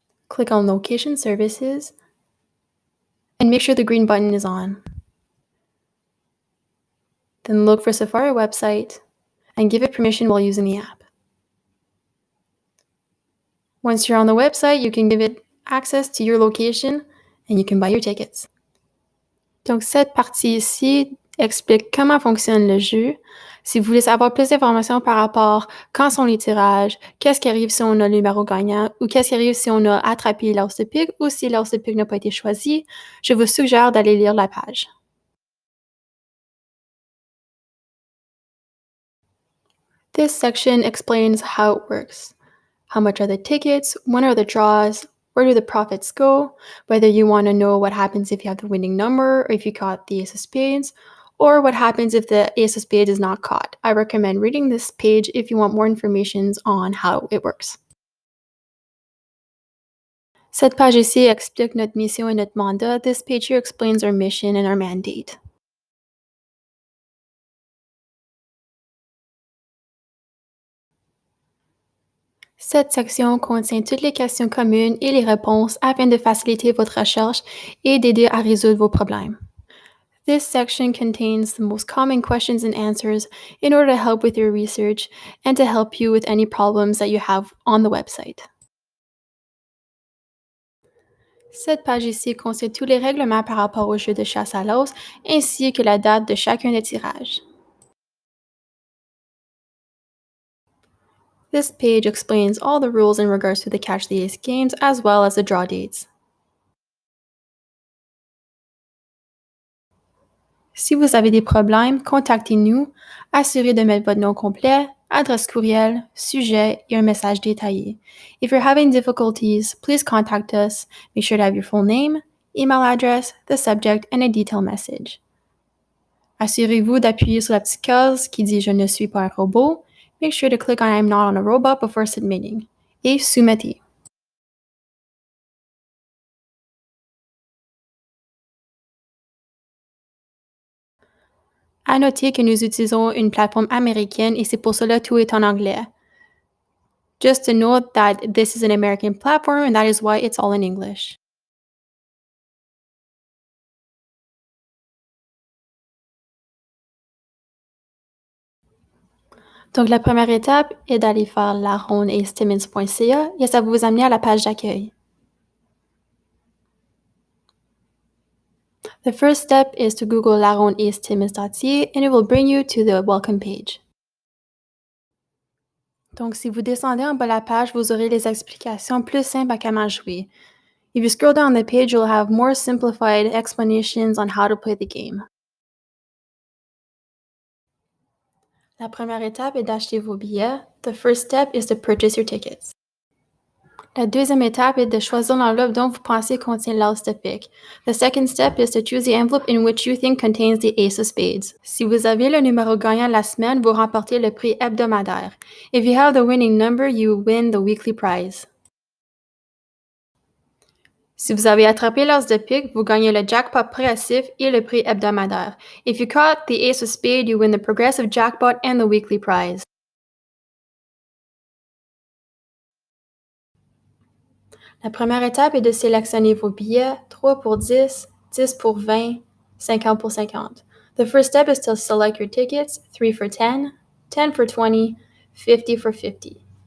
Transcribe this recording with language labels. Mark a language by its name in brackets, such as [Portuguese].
[English] Click on Location Services and make sure the green button is on. Then look for Safari website and give it permission while using the app. Once you're on the website, you can give it access to your location and you can buy your tickets. [French] Donc, cette partie ici explique comment fonctionne le jeu. Si vous voulez savoir plus d'informations par rapport quand sont les tirages, qu'est-ce qui arrive si on a le numéro gagnant ou qu'est-ce qui arrive si on a attrapé l'os de pique ou si l'os de pique n'a pas été choisi, je vous suggère d'aller lire la page. [English] This section explains how it works. How much are the tickets? When are the draws? Where do the profits go? Whether you want to know what happens if you have the winning number or if you caught the ace of spades, or what happens if the ace of spades is not caught. I recommend reading this page if you want more information on how it works. [French] Cette page ici explique notre mission et notre mandat. [English] This page here explains our mission and our mandate. [French] Cette section contient toutes les questions communes et les réponses afin de faciliter votre recherche et d'aider à résoudre vos problèmes. [English] This section contains the most common questions and answers in order to help with your research and to help you with any problems that you have on the website. [French] Cette page ici contient tous les règlements par rapport au jeu de chasse à l'os ainsi que la date de chacun des tirages. [English] This page explains all the rules in regards to the Catch the Ace games as well as the draw dates. [French] Si vous avez des problèmes, contactez-nous. Assurez de mettre votre nom complet, adresse courriel, sujet et un message détaillé. [English] If you're having difficulties, please contact us. Make sure to have your full name, email address, the subject, and a detailed message. [French] Assurez-vous d'appuyer sur la petite case qui dit « Je ne suis pas un robot ». [English] Make sure to click on « I'm not on a robot » before submitting. [French] Et soumettez. À noter que nous utilisons une plateforme américaine et c'est pour cela tout est en anglais. [English] Just to note that this is an American platform and that is why it's all in English. [French] Donc, la première étape est d'aller faire larondeasttimmins.ca et ça va vous amener à la page d'accueil. [English] The first step is to Google larondeasttimmins.ca and it will bring you to the welcome page. [French] Donc, si vous descendez en bas de la page, vous aurez les explications plus simples à comment jouer. [English] If you scroll down the page, you'll have more simplified explanations on how to play the game. [French] La première étape est d'acheter vos billets. [English] The first step is to purchase your tickets. [French] La deuxième étape est de choisir l'enveloppe dont vous pensez contient l'as de pique. [English] The second step is to choose the envelope in which you think contains the ace of spades. [French] Si vous avez le numéro gagnant de la semaine, vous remportez le prix hebdomadaire. [English] If you have the winning number, you win the weekly prize. [French] Si vous avez attrapé l'as de pique, vous gagnez le jackpot progressif et le prix hebdomadaire. [English] If you caught the ace of spades, you win the progressive jackpot and the weekly prize. [French] La première étape est de sélectionner vos billets, 3 pour 10, 10 pour 20, 50 pour 50. [English] The first step is to select your tickets, 3 for 10, 10 for 20, 50 for 50.